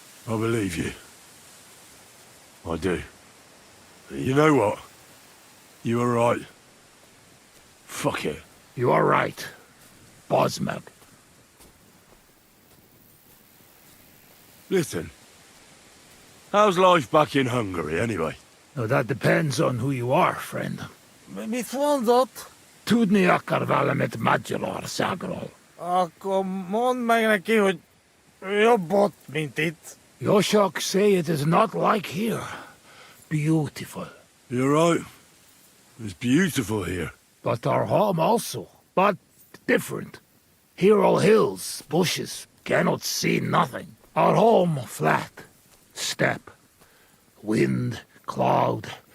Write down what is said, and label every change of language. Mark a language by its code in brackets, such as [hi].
[en] I believe you. I do. You know what? You were right. Fuck it. You are right. Bosmeg. Listen. How's life back in Hungary, anyway? Now that depends on who you are, friend. [hu] Mit mondott? Tudni akar valamit Magyarországról. Akkor mondd meg neki, hogy jobb ott, mint itt. [en] Yoshok say it is not like here. Beautiful. You're right. It's beautiful here. But our home also. But different. Here all hills, bushes, cannot see nothing. Our home flat. Steppe. Wind, cloud.